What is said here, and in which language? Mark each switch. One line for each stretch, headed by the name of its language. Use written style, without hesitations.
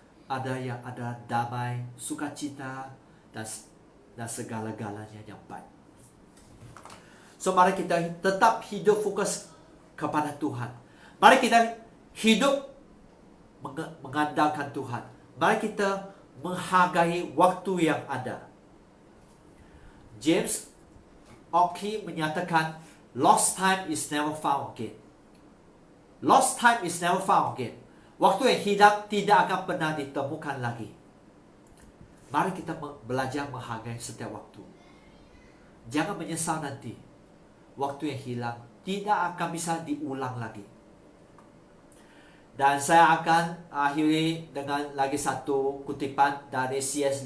Indonesian: Ada damai, sukacita dan segala-galanya yang baik. So mari kita tetap hidup fokus kepada Tuhan. Mari kita hidup mengandalkan Tuhan. Mari kita menghargai waktu yang ada.
English: James Oki
Indonesian: menyatakan,
English: lost time is never found again. Lost time is never found again.
Indonesian: Waktu yang hilang tidak akan pernah ditemukan lagi. Mari kita belajar menghargai setiap waktu. Jangan menyesal nanti. Waktu yang hilang tidak akan bisa diulang lagi. Dan saya akan akhiri dengan lagi satu kutipan dari C.S.